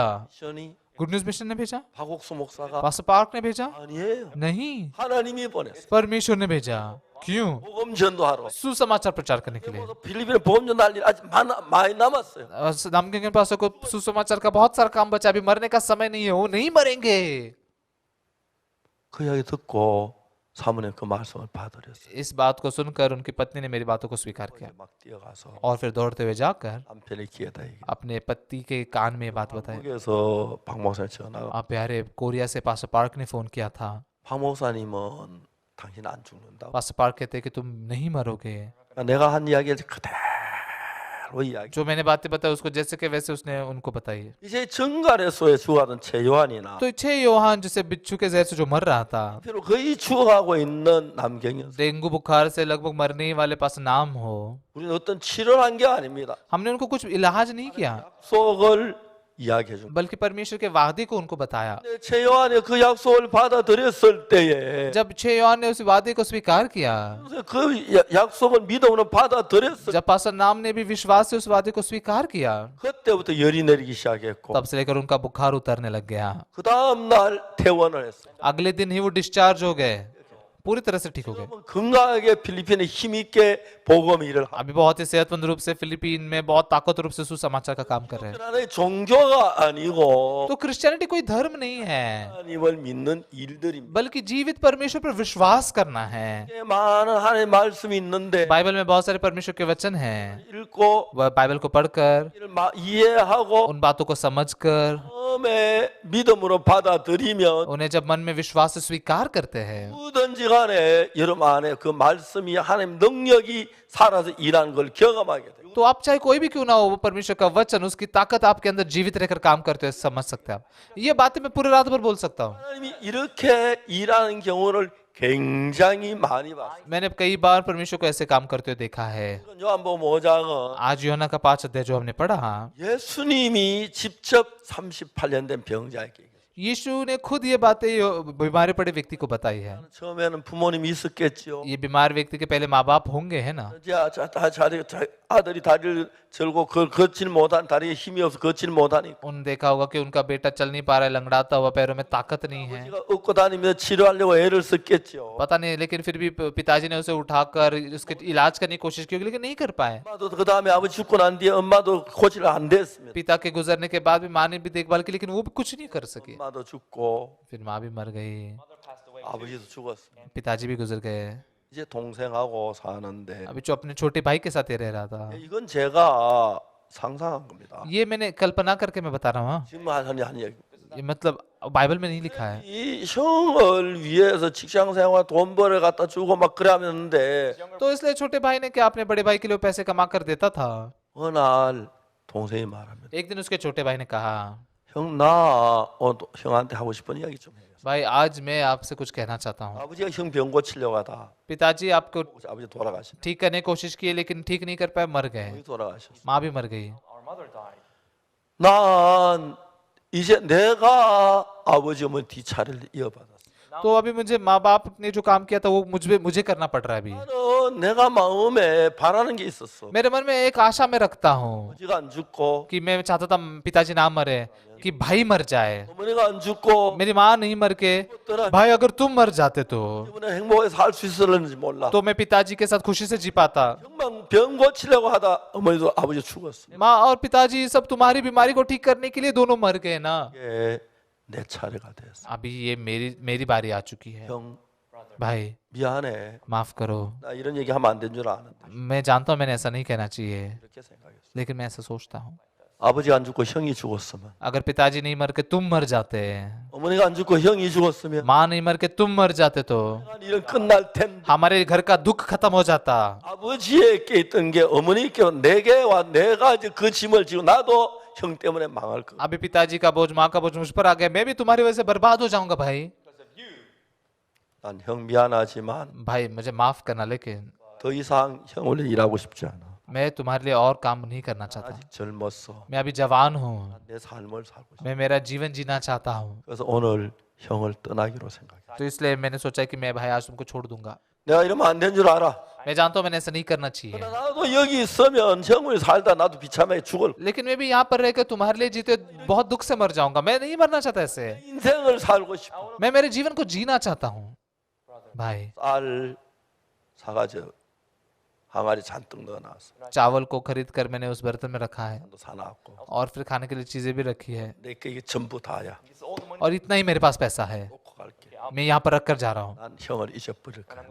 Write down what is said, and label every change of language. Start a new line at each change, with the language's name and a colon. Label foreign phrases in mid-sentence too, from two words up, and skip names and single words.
Korean: 미션이
Hindi: गुड न्यूज मिशन ने भेजा?
Korean: 박옥수 목사가
Hindi: पास्टर पार्क ने भेजा?
Korean: 아니에요.
Hindi: नहीं,
Korean: 하나님이 보냈어.
Hindi: परमेश्वर ने भेजा। क्यों?
Korean: 복음 전도하러.
Hindi: सुसमाचार प्रचार करने के लिए।
Korean: 필리핀에 복음 전도할 일 아직 많이 남았어요.
Hindi: नामग्योंग पास्टर को सुसमाचार का बहुत सारा काम बचा, अभी मरने का समय नहीं है, वो नहीं मरेंगे।
Korean: 그 이야기 듣고 사모님 그 말씀을 받으렸어요.
Hindi: इस बात को सुनकर उनकी पत्नी ने मेरी बातों को स्वीकार किया
Korean: 막 뛰어가서
Hindi: और फिर दौड़ते हुए जाकर
Korean: 남편의 귀에다 얘기.
Hindi: अपने पति के कान में ये बात बताई।
Korean: 한국에서 박 목사님 전화가
Hindi: आप प्यारे, कोरिया से पास्टर पार्क ने फोन किया था।
Korean: 박 목사님은 당신 안 죽는다.
Hindi: पास्टर पार्क कहते कि तुम नहीं मरोगे।
Korean: 내가 한 이야기를 그대로 이야기.
Hindi: जो मैंने बातें बताई उसको जैसे के वैसे उसने उनको बताई।
Korean: 이제 정갈에서의 죽어가던 최요한이나
Hindi: तो 6 योहान जैसे बिच्छू के जहर से जो मर रहा था,
Korean: 앞으로 거의 죽어가고 있는 남경현.
Hindi: डेंगू बुखार से लगभग मरने ही वाले पास नाम हो,
Korean: 우리는 어떤 치료를 한 게 아닙니다.
Hindi: हमने उनको कुछ इलाज नहीं किया,
Korean: 약속을 이야기해 준.
Hindi: बल्कि परमेश्वर के वादे को उनको बताया।
Korean: 최요한이 그 약속을 받아들였을 때에
Hindi: जब 6 योहान ने उस वादे को स्वीकार किया,
Korean: 그 약속을 믿음으로 받아들였을
Hindi: जब पास्टर नाम ने भी विश्वास से उस वादे को स्वीकार किया,
Korean: 그때부터 열이 내리기 시작했고
Hindi: तब से लेकर उनका बुखार उतरने लग गया।
Korean: 그 다음 날 퇴원을 했어요.
Hindi: अगले दिन ही वो डिस्चार्ज हो गए, पूरी तरह से ठीक हो गए।
Korean: 건강하게 필리핀에 힘 있게 복음 일을 하고
Hindi: अभी बहुत ही सेहतमंद रूप से फिलीपीन में बहुत ताकत रूप से सुसमाचार का काम कर रहे हैं।
Korean: 하나의 종교가 아니고
Hindi: तो क्रिश्चियनिटी कोई धर्म नहीं है,
Korean: 하나님을 믿는 일들입니다.
Hindi: बल्कि जीवित परमेश्वर पर विश्वास करना है।
Korean: 많은 하나님의 말씀이 있는데
Hindi: बाइबल में बहुत सारे परमेश्वर के वचन हैं,
Korean: 읽고
Hindi: वह बाइबल को पढ़कर
Korean: 이를 이해하고
Hindi: उन बातों को समझकर
Korean: 마음에 믿음으로 받아들이면
Hindi: उन्हें जब मन में विश्वास से स्वीकार करते हैं,
Korean: 누구든지 간에 여러분 안에 그 말씀이 하나님 능력이 살아서 일하는 걸 경험하게 돼요.
Hindi: तो आप चाहे कोई भी क्यों ना हो, वो परमेश्वर का वचन, उसकी ताकत आपके अंदर जीवित रहकर काम करते हुए समझ सकते हैं आप। ये बातें मैं पूरी रात भर बोल सकता हूँ।
Korean: 하나님이 이렇게 일하는 경우를 굉장히 많이 봤어요.
Hindi: मैंने कई बार परमेश्वर को ऐसे काम करते हुए देखा है।
Korean: 요한복음 5장은
Hindi: आज यूहन्ना का 5 अध्याय जो हमने पढ़ा,
Korean: 예수님이 직접 38년 된 병자에게
Hindi: यीशु ने खुद ये बातें बीमारी पड़े व्यक्ति को बताई है।
Korean: 처음에는 부모님이 있었겠죠.
Hindi: ये बीमार व्यक्ति के पहले माँ बाप होंगे, है ना?
Korean: 아들이 다리를 절고 걷질 못한 다리에 힘이 없어 걷질 못하니까
Hindi: उन देखा होगा कि उनका बेटा चल नहीं पा रहा है, लंगड़ाता हुआ, पैरों में ताकत नहीं है,
Korean: 아버지가 업고 다니면서 치료하려고 애를 썼겠죠.
Hindi: पता नहीं, लेकिन फिर भी पिताजी ने उसे उठाकर उसके इलाज करने की कोशिश की, लेकिन नहीं कर पाए।
Korean: 엄마도 그 다음에 아버지 죽고 난 뒤에 엄마도 고치를 안 됐습니다.
Hindi: पिता के गुजरने के बाद भी माँ ने भी देखभाल की, लेकिन वो भी कुछ नहीं कर सकी।
Korean: 엄마도 죽고
Hindi: फिर माँ भी मर गई,
Korean: 아버지도 죽었습니다.
Hindi: पिताजी भी गुजर गए।
Korean: 이제 동생하고 사는데
Hindi: अभी जो अपने छोटे भाई के साथ ही रह रहा था,
Korean: 이건 제가 상상한 겁니다.
Hindi: ये मैंने कल्पना करके मैं बता रहा हूँ,
Korean: 지금 한 얘기.
Hindi: ये मतलब बाइबल में नहीं लिखा है।
Korean: 이 형을 위해서 직장 생활 돈 벌어 갖다 주고 막 그러는데
Hindi: तो इसलिए छोटे भाई ने क्या अपने बड़े भाई के लिए पैसे कमा कर देता था।
Korean: 어느 날 동생이 말합니다.
Hindi: एक दिन उसके छोटे भाई ने कहा,
Korean: 형 나 형한테 하고 싶은 이야기 좀 해요.
Hindi: भाई आज मैं आपसे कुछ कहना चाहता हूँ।
Korean: 아버지가 형 병 고치려고 하다
Hindi: पिताजी आपको
Korean: 아버지 돌아가셨어.
Hindi: ठीक करने की कोशिश की, लेकिन ठीक नहीं कर पाए, मर गए।
Korean: 형이 돌아가셨어.
Hindi: माँ भी मर गई।
Korean: 난 이제 내가 아버지 어머니 뒷차를 이어받았어.
Hindi: तो अभी मुझे माँ बाप ने जो काम किया था वो मुझे करना पड़ रहा है अभी।
Korean: 나는 내가 마음에 바라는 게 있었어.
Hindi: मेरे मन में एक आशा मैं रखता हूँ
Korean: 아버지가 안 죽고
Hindi: कि मैं चाहता था पिताजी ना मरे, कि भाई मर जाए,
Korean: 어머니가 안 죽고
Hindi: मेरी माँ नहीं मर के भाई अगर तुम मर जाते तो
Korean: 이번에 행복하게 살 수 있었는지 몰라.
Hindi: मैं पिताजी के साथ खुशी से जी पाता।
Korean: 정말 병 고치려고 하다 어머니도 아버지 죽었어.
Hindi: माँ और पिताजी सब तुम्हारी बीमारी को ठीक करने के लिए दोनों मर गए ना।
Korean: 이게 내 차례가 됐어.
Hindi: अभी ये मेरी बारी आ चुकी है।
Korean: 형
Hindi: भाई
Korean: 미안해.
Hindi: माफ करो,
Korean: 나 이런 얘기 하면 안 된 줄 아는데
Hindi: मैं जानता हूँ मैंने ऐसा नहीं कहना चाहिए,
Korean: 이렇게 생각했어.
Hindi: लेकिन मैं ऐसा सोचता हूँ
Korean: 아버지가 안 죽고 형이 죽었으면,
Hindi: अगर पिताजी नहीं मर के तुम मर जाते,
Korean: 어머니가 안 죽고 형이 죽었으면
Hindi: माँ नहीं मर के तुम मर जाते तो
Korean: 이런 끝날 텐데
Hindi: हमारे घर का दुख खत्म हो जाता।
Korean: 아버지에게 있던 게 어머니께 내게 와 내가 이제 그 짐을 지고 나도 형 때문에 망할 거.
Hindi: अभी पिताजी का बोझ माँ का बोझ मुझ पर आ गया, मैं भी तुम्हारी वजह से बर्बाद हो जाऊंगा। भाई
Korean: 난 형 미안하지만
Hindi: भाई मुझे माफ करना, लेकिन
Korean: 더 이상 형을 위해 일하고 싶지 않아.
Hindi: मैं तुम्हारे लिए और काम नहीं करना चाहता।
Korean: 아직 젊었어.
Hindi: मैं अभी जवान हूँ,
Korean: 내 삶을 살고 싶어.
Hindi: मैं मेरा जीवन जीना चाहता हूँ।
Korean: 그래서 오늘 형을 떠나기로 생각해.
Hindi: तो इसलिए मैंने सोचा कि मैं भाई आज तुमको छोड़ दूंगा।
Korean: 내가 이러면 안 된 줄 알아.
Hindi: मैं जानता हूँ मैंने ऐसा नहीं करना चाहिए,
Korean: 나도 여기 있으면 형을 살다 나도 비참하게 죽을.
Hindi: लेकिन मैं भी यहाँ पर रहकर तुम्हारे लिए जीते बहुत दुख से मर जाऊंगा। मैं नहीं मरना चाहता ऐसे,
Korean: 인생을 살고 싶어.
Hindi: मैं मेरे जीवन को जीना चाहता हूँ। भाई
Korean: 쌀 사가지고 항아리 잔뜩 넣어놨어.
Hindi: चावल को खरीद कर मैंने उस बर्तन में रखा है
Korean: 또 사놨고.
Hindi: और फिर खाने के लिए चीजें भी रखी है,
Korean: 내게 이게 전부 다야.
Hindi: और इतना ही मेरे पास पैसा है।
Korean: 놓고 갈게.
Hindi: मैं यहाँ पर रख कर जा रहा हूँ,
Korean: 난 형을 잊어버릴 거야.